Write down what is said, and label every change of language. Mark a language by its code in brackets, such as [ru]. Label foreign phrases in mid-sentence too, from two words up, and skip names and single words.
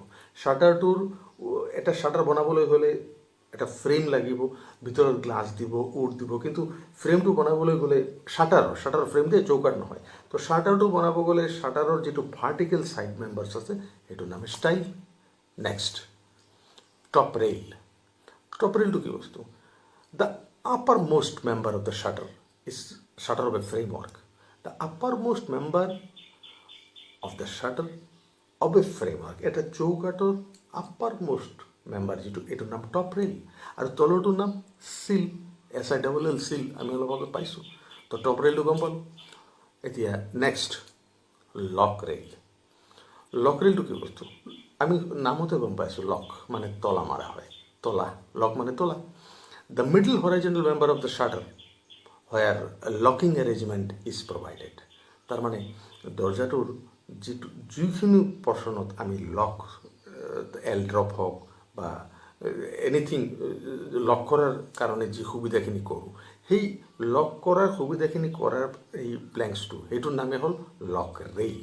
[as] শাটাৰটোৰ এটা শাটাৰ বনাবলৈ হ'লে এটা ফ্রেম লাগিব, ভিতৰত গ্লাছ দিব, উড দিব, কিন্তু ফ্রেমটো বনাবলৈ গ'লে শাটাৰৰ ফ্রেম দিয়ে, চৌকাট নহয়. তো শাটাৰটো বনাব গ'লে শাটাৰৰ যিটো [en] vertical side members [as] আছে সেইটোৰ নাম ষ্টাইল. [en] next, top rail. top rail [as] কি বস্তু? [en] The uppermost member of the shutter is shutter of a framework. The uppermost member of the shutter of a framework, [as] এটা চৌকাটৰ [en] uppermost member [as] যিটো, এইটোৰ নাম [en] top rail. [as] আৰু তলৰটোৰ নাম সিল, SILL, সিল, আমি অলপ আগত পাইছোঁ. তো [en] top rail [as] গম পালোঁ. এতিয়া [en] next, lock rail. lock rail [as] কি বস্তু? আমি নামতে গম পাইছোঁ, লক মানে তলা মাৰা হয়, তলা, লক মানে তলা. [en] The middle horizontal member of the shutter where a locking arrangement is provided. [as] তার মানে দরজাটোৰ যিখিনি পৰ্চনত আমি লক, [en] L drop [as] হওক বা এনিথিং লক কৰাৰ কাৰণে যি সুবিধাখিনি কৰোঁ, সেই লক কৰাৰ সুবিধাখিনি কৰাৰ এই প্লেংকছটো, সেইটোৰ নামে হ'ল [en] lock rail.